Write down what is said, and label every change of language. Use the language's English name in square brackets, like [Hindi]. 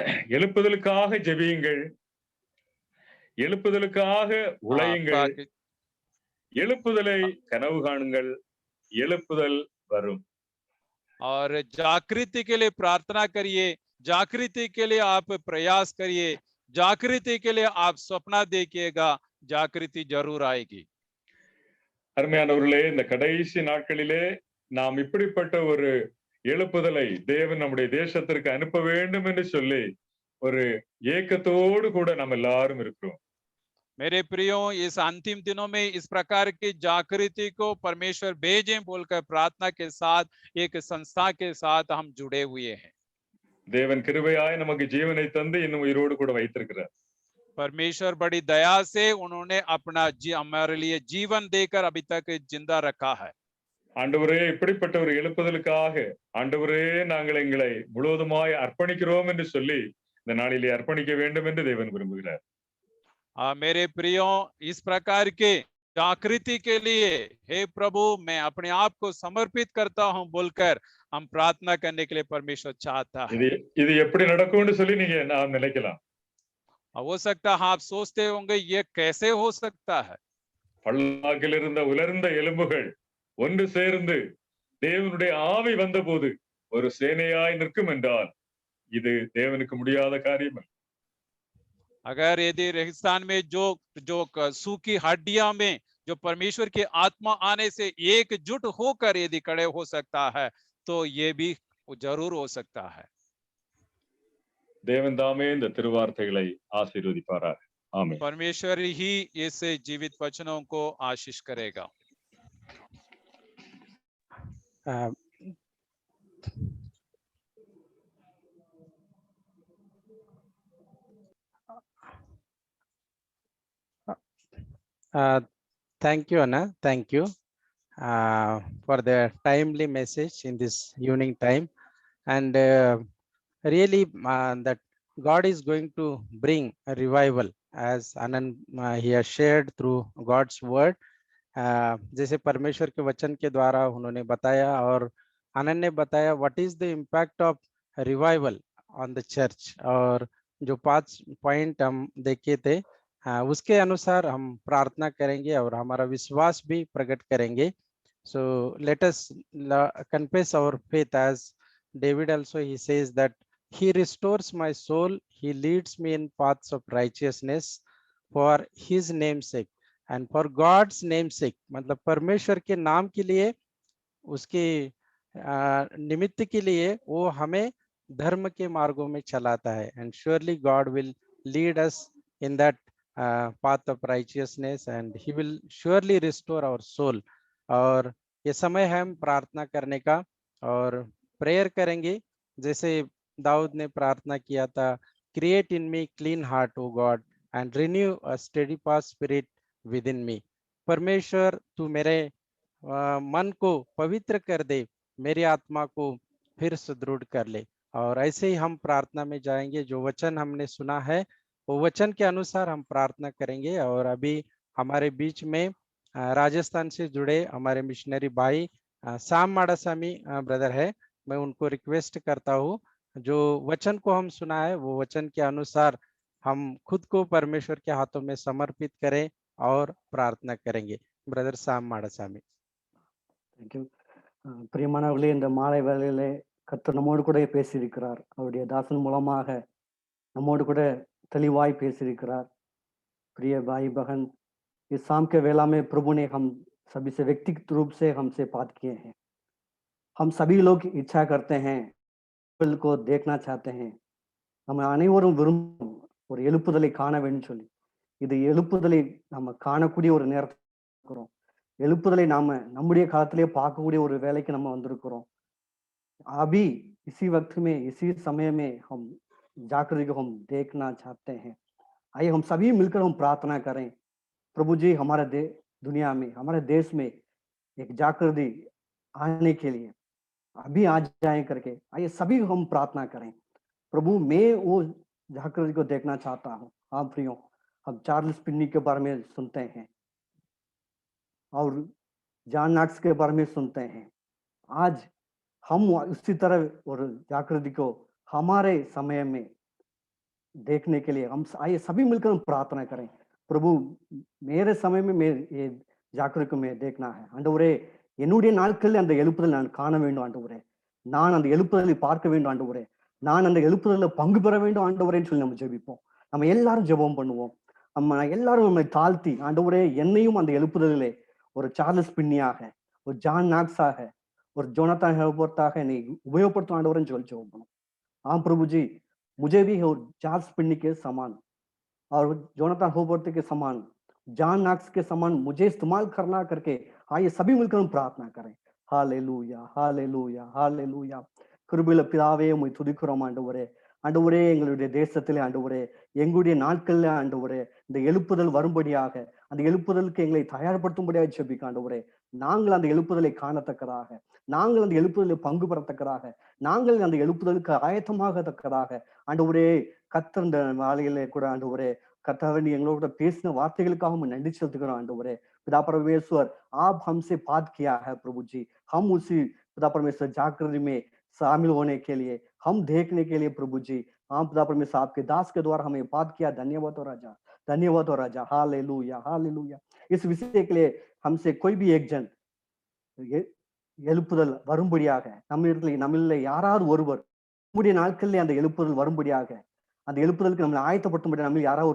[Tamil] எழுப்புதலுக்காக ஜெபியுங்கள், எழுப்புதலுக்காக உழையுங்கள், எழுப்புதலை கனவு காணுங்கள், எழுப்புதல் வரும். [Hindi] और जागृति के लिए प्रार्थना करिए, जागृति के लिए आप प्रयास करिए, जागृति के लिए आप सपना देखिएगा, जागृति जरूर आएगी। [Tamil] அருமையானவர்களே, இந்த கடைசி நாட்களிலே நாம் இப்படிப்பட்ட ஒரு எழுப்புதலை தேவன் நம்முடைய தேசத்திற்கு அனுப்ப வேண்டும் என்று சொல்லி ஒரு ஏக்கத்தோடு கூட நாம் எல்லாரும் இருக்கிறோம். [Hindi] मेरे प्रियो, इस अंतिम दिनों में इस प्रकार की जागृति को परमेश्वर भेजें बोलकर प्रार्थना के साथ एक संस्था के साथ हम जुड़े हुए हैं। [Tamil] தேவன் கிருபையாய் நமக்கு ஜீவனை தந்து இன்னும் உயிரோடு கூட வைத்திருக்கிறார். [Hindi] परमेश्वर बड़ी दया से उन्होंने अपना हमारे लिए जीवन देकर अभी तक जिंदा रखा है। [Tamil] ஆண்டவரே, இப்படிப்பட்ட ஒரு எழுப்புதலுக்காக ஆண்டவரே நாங்கள் எங்களை முழுவதுமாய் அர்ப்பணிக்கிறோம் என்று சொல்லி இந்த நாளிலே அர்ப்பணிக்க வேண்டும் என்று தேவன் விரும்புகிறார். [Hindi] मेरे प्रियो, इस प्रकार के जागृति के लिए हे प्रभु मैं अपने आप को समर्पित करता हूं बोलकर हम प्रार्थना करने के लिए परमेश्वर चाहता है। [Tamil] இது எப்படி நடக்கும்னு சொல்லி நீங்க நாம் நினைக்கலாம். [Hindi] हो सकता है आप सोचते होंगे ये कैसे हो सकता है। [Tamil] பள்ளத்தாக்கில் இருந்த உலர்ந்த எலும்புகள் ஒன்று சேர்ந்து தேவனுடைய ஆவி வந்தபோது ஒரு சேனையாய் நிற்கும் என்றால் இது தேவனுக்கு முடியாத காரியம் அல்ல. [Hindi] अगर यदि रेगिस्तान में जो सूखी हड्डियां में जो परमेश्वर की आत्मा आने से एकजुट होकर यदि खड़े हो सकता है तो ये भी जरूर हो सकता है। [Tamil] தேவன் தாமே இந்த திருவார்த்தைகளை ஆசீர்வதிப்பாராக. ஆமென். [Hindi] परमेश्वर ही इस जीवित वचनों को आशीष करेगा। [English] Thank you, Anna. Thank you for the timely message in this evening time. And really, that God is going to bring a revival, as Anand he has shared through God's word. [Hindi] जैसे परमेश्वर के वचन के द्वारा उन्होंने बताया और आनंद ने बताया [English] what is the impact of revival on the church, [Hindi] और जो 5 पॉइंट हम देखे थे उसके अनुसार हम प्रार्थना करेंगे और हमारा विश्वास भी प्रकट करेंगे। [English] so let us confess our faith as David also he says that he restores my soul, he leads me in paths of righteousness for his name's sake and for God's name's sake, [Hindi] मतलब परमेश्वर के नाम के लिए, उसके निमित्त के लिए वो हमें धर्म के मार्गों में चलाता है। [English] and surely God will lead us in that path of righteousness and he will surely restore our soul। [Hindi] और ये समय है हम प्रार्थना करने का और प्रेयर करेंगे, जैसे दाऊद ने प्रार्थना किया था, [English] Create in me clean heart O God and renew a steadfast spirit within me. [Hindi] परमेश्वर तू मेरे मन को पवित्र कर दे, मेरी आत्मा को फिर सुदृढ़ कर ले। और ऐसे ही हम प्रार्थना में जाएंगे, जो वचन हमने सुना है वो वचन के अनुसार हम प्रार्थना करेंगे। और अभी हमारे बीच में राजस्थान से जुड़े हमारे मिशनरी भाई साम माड़ासामी ब्रदर है, मैं उनको रिक्वेस्ट करता हूँ जो वचन को हम सुना है वो वचन के अनुसार हम खुद को परमेश्वर के हाथों में समर्पित करें और प्रार्थना करेंगे। ब्रदर साम माड़ासामी। [English] Thank you. [Tamil] பிரியமானவர்களே, இந்த மாலை வேளையிலே கர்த்தர் நம்மோடு கூட பேசியிருக்கிறார். அவருடைய தாசன் மூலமாக நம்மோடு கூட தெளிவாய் பேசியிருக்கிறார்। [Hindi] प्रिय भाई बहन, इस शाम के वेला में प्रभु ने हम सभी से व्यक्तिगत रूप से हमसे बात किए हैं। हम सभी लोग इच्छा करते हैं, को देखना चाहते हैं, [Tamil] நம்ம அனைவரும் விரும்பும் ஒரு எழுப்புதலை காண வேண்டும் சொல்லி, இது எழுப்புதலை நம்ம காணக்கூடிய ஒரு நேரத்தில் இருக்கிறோம்। எழுப்புதலை நாம நம்முடைய காலத்திலே பார்க்கக்கூடிய ஒரு வேலைக்கு நம்ம வந்திருக்கிறோம்। [Hindi] अभी इसी वक्त में इसी समय में हम जागृति को हम देखना चाहते हैं। आइए हम सभी मिलकर हम प्रार्थना करें, प्रभु जी हमारे दुनिया में, हमारे देश में एक जागृति आने के लिए अभी आ जाए करके आइए सभी हम प्रार्थना करें। प्रभु मैं वो जागृति को देखना चाहता हूँ। हाँ प्रियो, हम चार्ल्स फिन्नी के बारे में सुनते हैं और जॉन नॉक्स के बारे में सुनते हैं। आज हम उसी तरह और जागृति को हमारे समय में देखने के लिए हम आइए सभी मिलकर हम प्रार्थना करें। प्रभु मेरे समय में मैं ये जागृति को मैं देखना है। [Tamil] ஆண்டவரே, என்னுடைய நாட்களில் அந்த எழுப்புதல் நான் காண வேண்டும் ஆண்டவரே, நான் அந்த எழுப்புதலை பார்க்க வேண்டும் ஆண்டவரே, நான் அந்த எழுப்புதலில் பங்கு பெற வேண்டும் ஆண்டவரேன்னு சொல்லி நம்ம ஜெபிப்போம்। நம்ம எல்லாரும் ஜெபம் பண்ணுவோம், நம்ம எல்லாரும் நம்மை தாழ்த்தி, ஆண்டவரே என்னையும் அந்த எழுப்புதலிலே ஒரு சார்லஸ் பின்னியாக, ஒரு ஜான் நாக்ஸாக, ஒரு जोनाथन हेल्बर्टाக என்னை உபயோகப்படுத்தும் ஆண்டவரேன்னு சொல்லி ஜெபம் பண்ணுவோம்। [Hindi] हाँ प्रभु जी, मुझे भी और चार्ल्स पिन्नी के समान और जोनाथन हेल्बर्ट के समान, जॉन नॉक्स के समान मुझे इस्तेमाल करना करके आइए सभी मिलकर हम प्रार्थना करें। Hallelujah, hallelujah, hallelujah. [Tamil] கிருபையுள்ள பிதாவே, உம்மை துதிக்கிறோம் ஆண்டவரே। ஆண்டவரே எங்களுடைய தேசத்திலே ஆண்டவரே, எங்களுடைய நாட்கள்ல ஆண்டவரே, இந்த எழுப்புதல் வரும்படியாக, அந்த எழுப்புதலுக்கு எங்களை தயார்படுத்தும்படியாக ஜெபிக்க ஆண்டவரே. நாங்கள் அந்த எழுப்புதலை காணத்தக்கதாக, நாங்கள் அந்த எழுப்புதலில் பங்கு பெறத்தக்கதாக, நாங்கள் அந்த எழுப்புதலுக்கு ஆயத்தமாகத்தக்கதாக ஆண்டவரே, கர்த்தர் இந்த நாளிலே கூட ஆண்டவரே, கர்த்தாவே நீ எங்களோட பேசின வார்த்தைகளுக்காக हम நன்றி செலுத்துகிறோம் ஆண்டவரே. [Hindi] पिता परमेश्वर, आप हमसे बात किया है प्रभु जी, हम उसी पिता परमेश्वर जागृति में शामिल होने के लिए, हम देखने के लिए प्रभु जी, हाँ पिता परमेश्वर आपके दास के द्वारा हमें बात किया, धन्यवाद हो राजा, धन्यवाद हो राजा, हालेलुया हालेलुया। इस विषय के लिए हमसे कोई भी एक जन [Tamil] எழுப்புதல் வரும்படியாக நம்மில் யாராவது ஒருவர் நம்முடைய நாட்களிலே அந்த எழுப்புதல் வரும்படியாக, அந்த எழுப்புதலுக்கு நம்மளை ஆயத்தப்படுத்தும்படி நம்ம யாராவது ஒரு